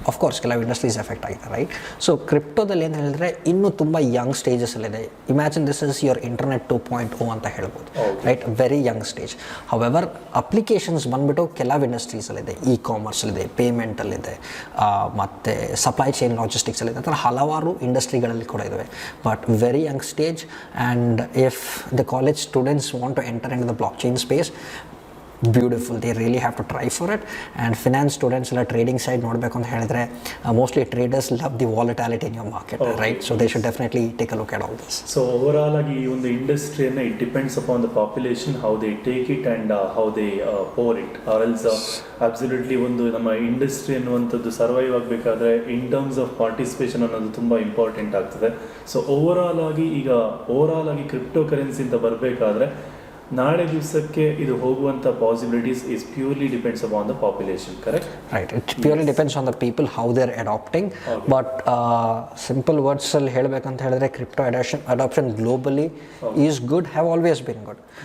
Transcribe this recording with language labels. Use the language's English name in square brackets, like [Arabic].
[Kannada] Of course ಕೆಲವು industries effect ಆಗಿದೆ, right. So ಕ್ರಿಪ್ಟೋದಲ್ಲಿ ಏನು ಹೇಳಿದ್ರೆ ಇನ್ನೂ ತುಂಬ Young ಸ್ಟೇಜಸಲ್ಲಿದೆ. [English] imagine this is your internet 2.0 [Kannada] ಅಂತ ಹೇಳ್ಬೋದು, [English] Right. Very young stage. [Kannada] However applications ಬಂದುಬಿಟ್ಟು ಕೆಲವು ಇಂಡಸ್ಟ್ರೀಸಲ್ಲಿದೆ, ಕಾಮರ್ಸಲ್ಲಿದೆ, ಪೇಮೆಂಟಲ್ಲಿದೆ, ಮತ್ತು ಸಪ್ಲೈ ಚೈನ್ ಲಾಜಿಸ್ಟಿಕ್ಸಲ್ಲಿದೆ, ಆ ಥರ ಹಲವಾರು ಇಂಡಸ್ಟ್ರಿಗಳಲ್ಲಿ ಕೂಡ ಇದ್ದಾವೆ. [English] But very young stage. And if the college students want to enter into the blockchain space, beautiful, they really have to try for it. And finance students [Kannada] ಎಲ್ಲ trading side ನೋಡಬೇಕು ಅಂತ ಹೇಳಿದ್ರೆ [English] mostly traders love the volatility in your market, right? So they should definitely take a look at all this. So overall [Kannada] ಆಗಿ ಈ ಒಂದು ಇಂಡಸ್ಟ್ರಿಯನ್ನು [English] it depends upon the population, how they take it and how they pour it, or else absolutely [Kannada] ಒಂದು ನಮ್ಮ industry ಅನ್ನುವಂಥದ್ದು survive ಆಗಬೇಕಾದ್ರೆ [English] in terms of participation [Kannada] ಅನ್ನೋದು ತುಂಬ important ಆಗ್ತದೆ. ಸೊ ಓವರಾಲ್ ಆಗಿ ಕ್ರಿಪ್ಟೋ ಕರೆನ್ಸಿ ಅಂತ ಬರಬೇಕಾದ್ರೆ ನಾಳೆ ದಿವಸಕ್ಕೆ ಇದು ಹೋಗುವಂಥ possibilities [English] is purely depends upon the population, [Kannada] correct? [English] Right. It purely depends on the people how they are adapting. But simple [Kannada] ವರ್ಡ್ಸಲ್ಲಿ ಹೇಳಬೇಕಂತ ಹೇಳಿದ್ರೆ [English] Crypto adoption globally is good, have always been good.